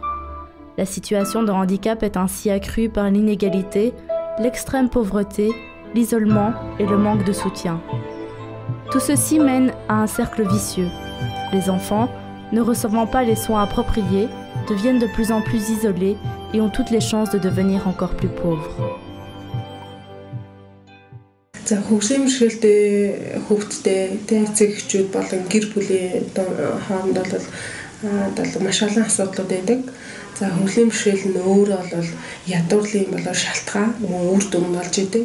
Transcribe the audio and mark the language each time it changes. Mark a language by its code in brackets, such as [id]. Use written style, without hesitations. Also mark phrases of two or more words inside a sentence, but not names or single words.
[fr] La situation de handicap est ainsi accrue par l'inégalité, l'extrême pauvreté, l'isolement et le manque de soutien. Tout ceci mène à un cercle vicieux. Les enfants, ne recevant pas les soins appropriés, deviennent de plus en plus isolés et ont toutes les chances de devenir encore plus pauvres. [mn] За хөгжлийн бэрхшээлтэй хүүхдтэй эцэг эхчүүд болон гэр бүлийн хооронд бол маш олон асуудлууд байдаг. За хөгжлийн бэрхшээл нь өөрөө бол ядуурлын болоо шалтгаан үр дүн болж идэг.